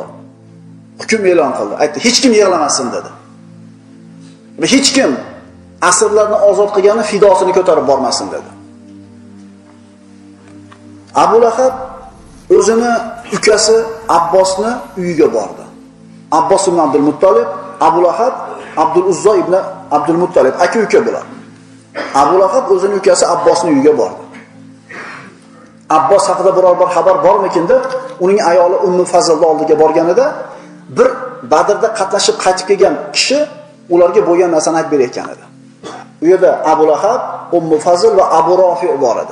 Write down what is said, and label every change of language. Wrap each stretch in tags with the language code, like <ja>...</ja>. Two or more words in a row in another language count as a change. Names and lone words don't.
<uz>Hukm e'lon qildi. Aytdi, hech kim yig'lamasin dedi. Va hech kim asirlarni ozod qilgani fidosini ko'tarib bormasin dedi. Abu Lahab o'zini ukasi Abbosni uyiga bordi. Abbos ibn Abdul Muttalib, Abu Lahab Abdul Uzza ibn Abdul Muttalib aka-uka bular. Abu Lahab o'zini ukasi Abbosning uyiga bordi. Abbos haqida biror bir xabar bormikin deb uning ayoli Ummu Fazlning oldiga borganida bir Badrda qatnashib qaytib kelgan kishi ularga bo'lgan narsani aytib berayotgan edi. U yerda Abu Lahab, Ummu Fazl va Abu Rofi bor edi.</uz>